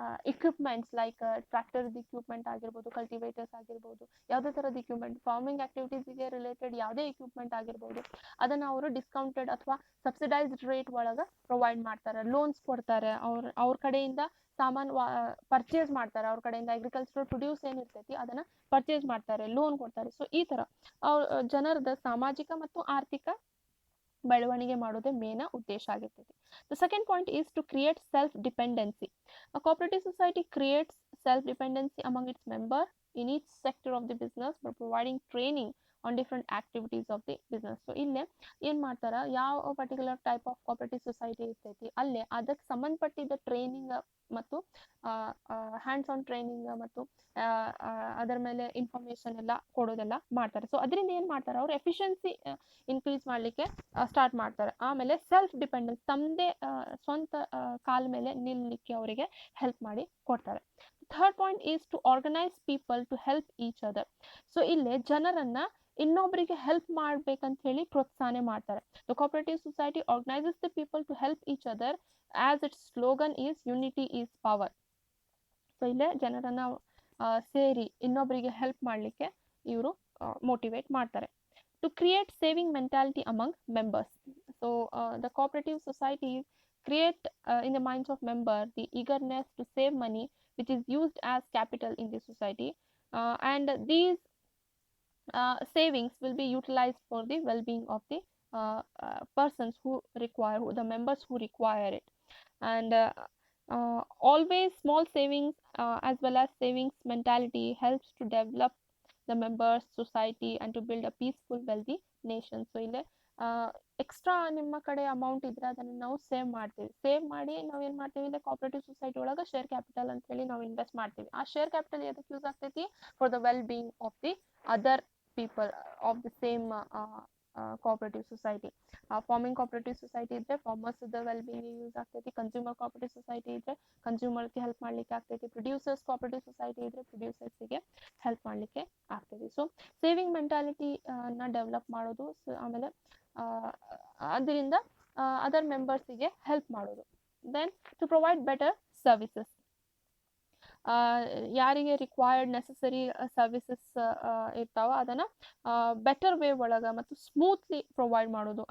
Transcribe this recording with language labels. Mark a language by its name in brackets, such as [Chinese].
[Kannada] Equipments like ಟ್ರ್ಯಾಕ್ಟರ್ದು equipment ಆಗಿರ್ಬೋದು, cultivators ಆಗಿರ್ಬೋದು, ಯಾವುದೇ ಥರದ ಇಕ್ವಿಪ್ಮೆಂಟ್, ಫಾರ್ಮಿಂಗ್ ಆಕ್ಟಿವಿಟೀಸಿಗೆ ರಿಲೇಟೆಡ್ ಯಾವುದೇ ಇಕ್ವಿಪ್ಮೆಂಟ್ ಆಗಿರ್ಬೋದು ಅದನ್ನು ಅವರು ಡಿಸ್ಕೌಂಟೆಡ್ ಅಥವಾ ಸಬ್ಸಿಡೈಸ್ಡ್ ರೇಟ್ ಒಳಗೆ ಪ್ರೊವೈಡ್ ಮಾಡ್ತಾರೆ, ಲೋನ್ಸ್ ಕೊಡ್ತಾರೆ, ಅವ್ರ ಕಡೆಯಿಂದ ಸಾಮಾನು ಪರ್ಚೇಸ್ ಮಾಡ್ತಾರೆ, ಅವ್ರ ಕಡೆಯಿಂದ ಅಗ್ರಿಕಲ್ಚರಲ್ ಪ್ರೊಡ್ಯೂಸ್ ಏನಿರ್ತೈತಿ ಅದನ್ನು ಪರ್ಚೇಸ್ ಮಾಡ್ತಾರೆ, ಲೋನ್ ಕೊಡ್ತಾರೆ. ಸೊ ಈ ಥರ ಜನರದ ಸಾಮಾಜಿಕ ಮತ್ತು ಆರ್ಥಿಕ ಬೆಳವಣಿಗೆ ಮಾಡೋದೇ ಮೇನ್ ಉದ್ದೇಶ ಆಗಿರ್ತೈತಿ. [English] The second point is to create self dependency. A cooperative society creates self-dependency among its members in each sector of the business by providing training on different activities of the business. [Kannada] So ಇಲ್ಲೇ ಏನು ಮಾಡ್ತಾರೆ, ಯಾವ particular type of cooperative society ಇರ್ತೈತಿ ಅಲ್ಲೇ ಅದಕ್ಕೆ ಸಂಬಂಧಪಟ್ಟಿದ್ದ training ಮತ್ತು hands on training ಮತ್ತು ಅದರ ಮೇಲೆ ಇನ್ಫಾರ್ಮೇಷನ್ ಎಲ್ಲ ಕೊಡೋದೆಲ್ಲ ಮಾಡ್ತಾರೆ. ಸೊ ಅದರಿಂದ ಏನು ಮಾಡ್ತಾರೆ, ಅವ್ರು ಎಫಿಷಿಯನ್ಸಿ ಇನ್ಕ್ರೀಸ್ ಮಾಡಲಿಕ್ಕೆ ಸ್ಟಾರ್ಟ್ ಮಾಡ್ತಾರೆ. ಆಮೇಲೆ ಸೆಲ್ಫ್ ಡಿಪೆಂಡೆನ್ಸ್, ತಮ್ಮದೇ ಸ್ವಂತ ಕಾಲ ಮೇಲೆ ನಿಲ್ಲಲಿಕ್ಕೆ ಅವರಿಗೆ ಹೆಲ್ಪ್ ಮಾಡಿ ಕೊಡ್ತಾರೆ. [English] Third point is to organise people to help each other. [Kannada] So ಇಲ್ಲೇ ಜನರನ್ನು ಇನ್ನೊಬ್ಬರಿಗೆ ಹೆಲ್ಪ್ ಮಾಡ್ಬೇಕಂತ ಹೇಳಿ ಪ್ರೋತ್ಸಾಹನೆ ಮಾಡ್ತಾರೆ. [English] The cooperative society organises the people to help each other as its slogan is unity is power. [Kannada] So ಇಲ್ಲೇ ಜನರನ್ನು ಸೇರಿ ಇನ್ನೊಬ್ಬರಿಗೆ ಹೆಲ್ಪ್ ಮಾಡಲಿಕ್ಕೆ ಇವರು ಮೋಟಿವೇಟ್ ಮಾಡ್ತಾರೆ. [English] To create saving mentality among members. So the cooperative societies create in the minds of members the eagerness to save money which is used as capital in the society, and these savings will be utilized for the well-being of the persons who require, the members who require it. And always small savings as well as savings mentality helps to develop the members society and to build a peaceful wealthy nation. [Kannada] So ಇಲ್ಲಿ extra ನಿಮ್ಮ ಕಡೆ amount ಇದ್ರೆ ಅದನ್ನು ನಾವು save ಮಾಡ್ತೀವಿ. Save ಮಾಡಿ ನಾವು ಏನು ಮಾಡ್ತೀವಿ ಇಲ್ಲಿ ಕೋಆಪರೇಟಿವ್ ಸೊಸೈಟಿ ಒಳಗೆ ಶೇರ್ ಕ್ಯಾಪಿಟಲ್ ಅಂತ ಹೇಳಿ ನಾವು ಇನ್ವೆಸ್ಟ್ ಮಾಡ್ತೀವಿ. ಆ ಶೇರ್ ಕ್ಯಾಪಿಟಲ್ ಎದಕ್ಕೆ ಯೂಸ್ ಆಗ್ತೈತಿ? [English] For the well being of the other people of the same cooperative society. [Kannada] Farming cooperative society ಇದ್ರೆ farmers well-being ಯೂಸ್ ಆಗ್ತೈತಿ. ಕನ್ಸ್ಯೂಮರ್ cooperative society ಇದ್ರೆ ಕನ್ಸ್ಯೂಮರ್ಗೆ ಹೆಲ್ಪ್ ಮಾಡ್ಲಿಕ್ಕೆ ಆಗ್ತೈತಿ. ಪ್ರೊಡ್ಯೂಸರ್ಸ್ cooperative society ಇದ್ರೆ ಪ್ರೊಡ್ಯೂಸರ್ಸ್ಗೆ ಹೆಲ್ಪ್ ಮಾಡ್ಲಿಕ್ಕೆ ಆಗ್ತೈತಿ. ಸೊ ಸೇವಿಂಗ್ ಮೆಂಟಾಲಿಟಿ ನ ಡೆವಲಪ್ ಮಾಡೋದು, ಆಮೇಲೆ ಅದರಿಂದ ಅದರ್ ಮೆಂಬರ್ಸಿಗೆ ಹೆಲ್ಪ್ ಮಾಡೋದು. [English] then to provide better services, [Kannada] ಯಾರಿಗೆ ರಿಕ್ವೈರ್ಡ್ ನೆಸಸರಿ ಸರ್ವಿಸಸ್ ಇರ್ತಾವ ಅದನ್ನು ಬೆಟರ್ ವೇ ಒಳಗೆ ಮತ್ತು ಸ್ಮೂತ್ಲಿ ಪ್ರೊವೈಡ್ ಮಾಡೋದು.